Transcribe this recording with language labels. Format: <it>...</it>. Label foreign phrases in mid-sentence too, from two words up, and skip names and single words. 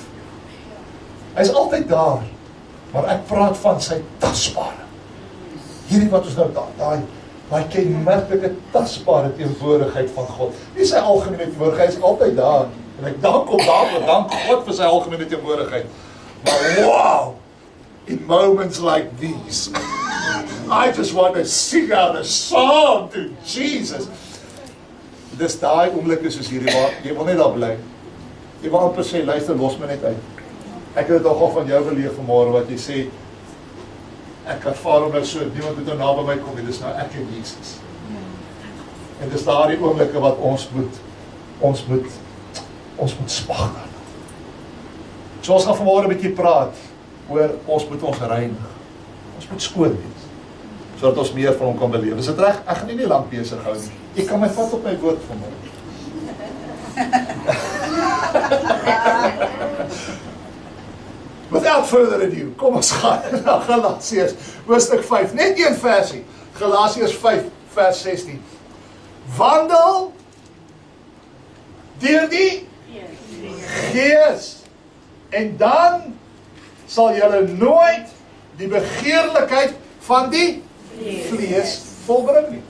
<af>Hy is altyd daar, maar ek praat van sy tasbare. Hierdie wat ons nou daai kenmerklike tasbare teenwoordigheid van God. Nie sy algemene teenwoordigheid, hy is altyd daar. En ek dank God vir sy algemene teenwoordigheid.</af> <en>Maar wow, in moments like these, I just want to sing out a song to Jesus.</en> <af>Dis daai oomblikke soos hierdie waar jy wil net daar bly. Jy wil amper sê, luister, los my net uit. Ek het dit al van jou beleef vanmôre wat jy sê, ek ervaar hom nou so, niemand moet nou naby my kom, dit is nou ek en Jesus. En dis daardie oomblikke wat ons moet spag dan. So ons gaan vanmôre met jy praat oor ons moet ons reinig. Ons moet skoon wees, sodat ons meer van hom kan beleef. Is dit reg? Ek gaan nie lank besig hou nie. Jy kan my vat op my woord vanmôre.</af> <en>Without further ado,</en> <af>kom ons gaan na Galasiërs, hoofstuk 5, net een versie, Galasiërs 5, vers 16. Wandel deur die Gees, en dan sal julle nooit die begeerlikheid van die vlees volbring nie.</af>